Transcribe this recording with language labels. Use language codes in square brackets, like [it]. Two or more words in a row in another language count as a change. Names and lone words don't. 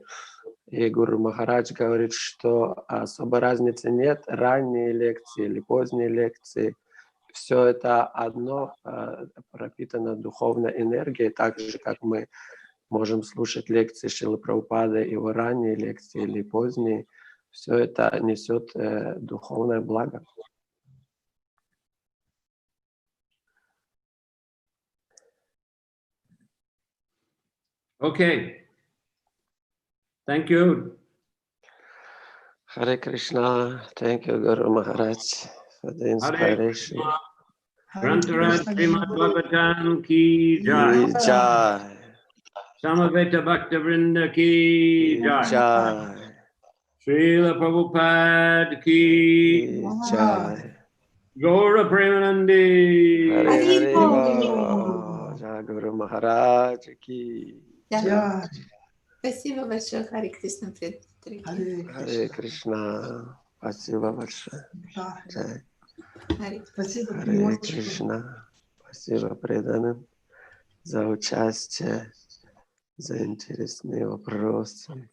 [ru] И Гуру Махарадж говорит, что особой разницы нет, ранние лекции или поздние лекции. Все это одно пропитано духовной энергией, так же, как мы можем слушать лекции Шрилы Прабхупады, его ранние лекции или поздние. Все это несет духовное благо. [en] Okay. Thank you. Hare Krishna. Thank you, Guru Maharaj, for the inspiration. [hi] Grantaraj Srimad Bhagavatam की जय. Jai. समवेत भक्तवृन्द की जय. Jai. Srila Prabhupada ki Jai. गौर प्रेमानन्दे. Hare Hare. जय गुरु महाराज की. [en] Yeah. [ru] Спасибо большое, Харе Кришна. Харе Кришна. Спасибо большое. Джай. Спасибо. Харе Кришна. Спасибо преданным за участие, за интересные вопросы.